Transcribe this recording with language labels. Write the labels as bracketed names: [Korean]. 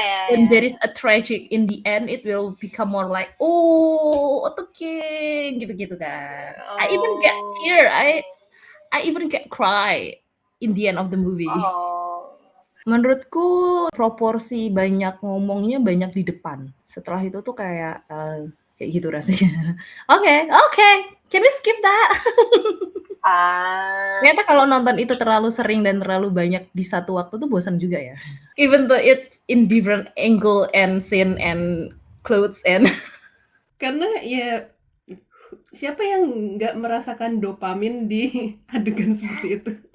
[English] When there is a tragic in the end, it will become more like okay, [Indonesian] gitu-gitu kan. [English] I even get tear, I even get cry in the end of the movie. [Indonesian] Menurutku proporsi banyak ngomongnya banyak di depan. Setelah itu tuh kayak gitu rasanya. [English] Okay, can we skip that? [Indonesian] Ternyata kalau nonton itu terlalu sering dan terlalu banyak di satu waktu tuh bosan juga ya. [English] Even though it's in different angle and scene and clothes and [Indonesian] karena ya siapa yang nggak merasakan dopamin di adegan seperti itu?